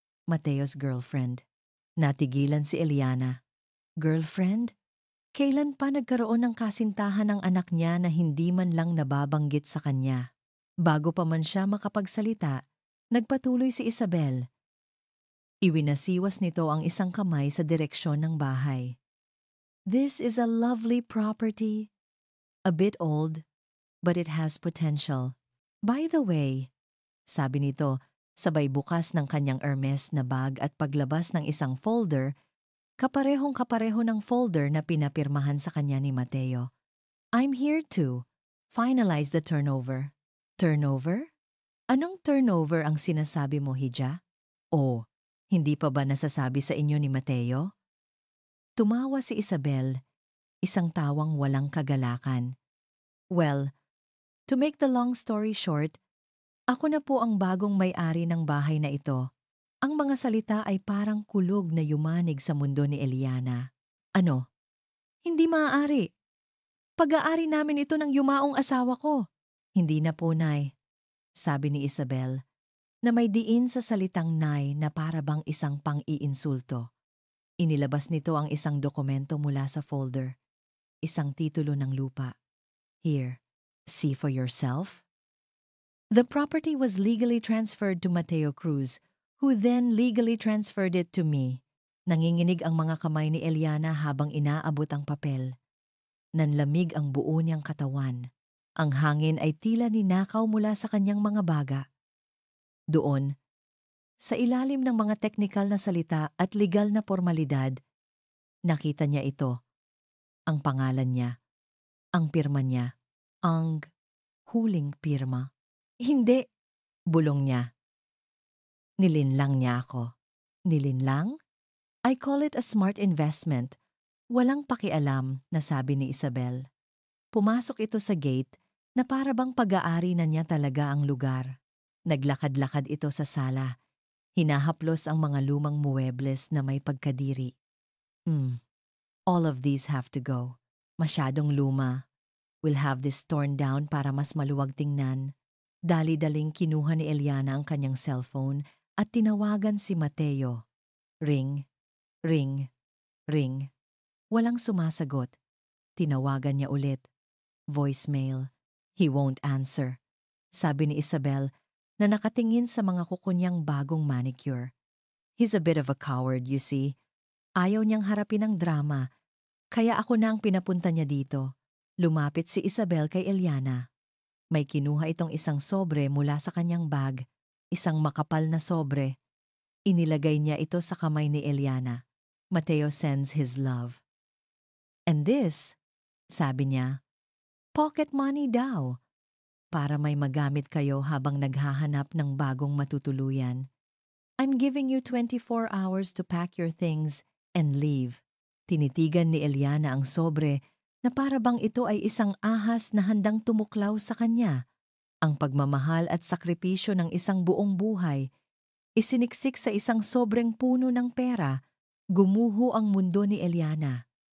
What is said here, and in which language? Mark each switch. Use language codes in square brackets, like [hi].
[en] Mateo's girlfriend. [tl] Natigilan si Eliana. Girlfriend? Kailan pa nagkaroon ng kasintahan ng anak niya na hindi man lang nababanggit sa kanya? Bago pa man siya makapagsalita, nagpatuloy si Isabel. Iwinasiwas nito ang isang kamay sa direksyon ng bahay. [en] This is a lovely property. A bit old, but it has potential. By the way, [tl] sabi nito, sabay bukas ng kanyang Hermes na bag at paglabas ng isang folder, kaparehong-kapareho ng folder na pinapirmahan sa kanya ni Mateo. [en] I'm here to finalize the turnover. Turnover? [tl] Anong turnover ang sinasabi mo, Hija? O, hindi pa ba nasasabi sa inyo ni Mateo? Tumawa si Isabel, isang tawang walang kagalakan. [en] Well, to make the long story short, [tl] ako na po ang bagong may-ari ng bahay na ito. Ang mga salita ay parang kulog na yumanig sa mundo ni Eliana. Ano? Hindi maaari. Pag-aari namin ito ng yumaong asawa ko. Hindi na po, Nay, sabi ni Isabel, na may diin sa salitang Nay na para bang isang pang-iinsulto. Inilabas nito ang isang dokumento mula sa folder, isang titulo ng lupa. [en] Here, see for yourself. The property was legally transferred to Mateo Cruz, who then legally transferred it to me. [tl] Nanginginig ang mga kamay ni Eliana habang inaabot ang papel. Nanlamig ang buo niyang katawan. Ang hangin ay tila ninakaw mula sa kanyang mga baga. Doon, sa ilalim ng mga teknikal na salita at legal na formalidad, nakita niya ito. Ang pangalan niya, ang pirma niya, ang huling pirma. Hindi, bulong niya. Nilinlang niya ako. Nilinlang? [en] I call it a smart investment. [tl] Walang pakialam, nasabi ni Isabel. Pumasok ito sa gate na para bang pag-aari na niya talaga ang lugar. Naglakad-lakad ito sa sala. Hinahaplos ang mga lumang muebles na may pagkadiri. [en] All of these have to go. [tl] Masyadong luma. [en] We'll have this torn down [tl] para mas maluwag tingnan. Dali-daling kinuha ni Eliana ang kanyang cellphone at tinawagan si Mateo. Ring, ring, ring. Walang sumasagot. Tinawagan niya ulit. Voicemail. [en] He won't answer. [tl] Sabi ni Isabel na nakatingin sa mga kuko niyang bagong manicure. [en] He's a bit of a coward, you see. [tl] Ayaw niyang harapin ang drama, kaya ako na ang pinapunta niya dito. Lumapit si Isabel kay Eliana. May kinuha itong isang sobre mula sa kanyang bag, isang makapal na sobre. Inilagay niya ito sa kamay ni Eliana. [en] Mateo sends his love. And this, [tl] sabi niya, [en] pocket money daw. [tl] Para may magamit kayo habang naghahanap ng bagong matutuluyan. [en] I'm giving you 24 hours to pack your things and leave. [tl] Tinitigan ni Eliana ang sobre na para bang ito ay isang ahas na handang tumuklaw sa kanya. Ang pagmamahal at sakripisyo ng isang buong buhay, isiniksik sa isang sobreng puno ng pera, gumuho ang mundo ni Eliana.